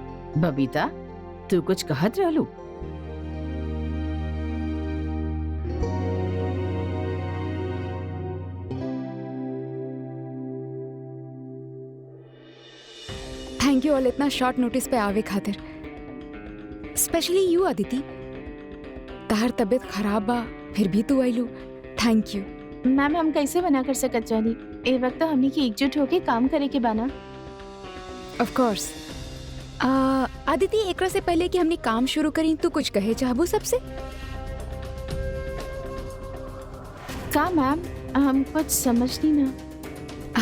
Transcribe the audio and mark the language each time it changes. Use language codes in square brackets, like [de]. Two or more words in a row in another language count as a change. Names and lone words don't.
[bho] बबीता, तू कुछ कहत रहलू? [en] Thank you all itna short notice [bho] पे आवे खातिर, [en] specially you अदिति। [bho] तहर तबीयत खराब बा फिर भी तू आइलू, [en] Thank you. [bho] मैम हम कैसे मना कर सकत जानी, ए वक्त तो हमनी की एकजुट होके काम करे के बाना। [en] Of course. [bho] अदिति, एकरा से पहले कि हमने काम शुरू करी तू कुछ कहे चाहबू सबसे? का मैम, हम कुछ समझ नहीं ना।